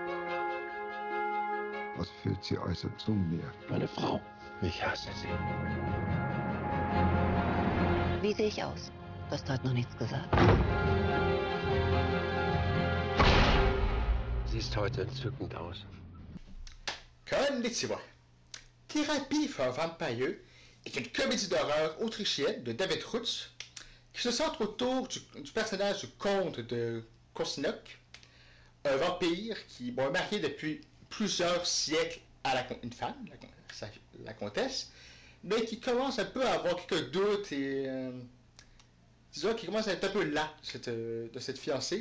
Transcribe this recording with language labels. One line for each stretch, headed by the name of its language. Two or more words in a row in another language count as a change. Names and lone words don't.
German: Was führt sie äußert zu mir? Meine Frau. Ich hasse sie. Wie sehe ich aus? Du hast heute noch nichts gesagt. Siehst heute entzückend aus. Konnichiwa.
French: Thérapie for un vampire est une comédie d'horreur autrichienne de David Rutz qui se centre autour du personnage du comte de Kosniok, un vampire qui est marié depuis plusieurs siècles à une femme, la comtesse, mais qui commence un peu à avoir quelques doutes et disons qu'il commence à être un peu las de cette fiancée.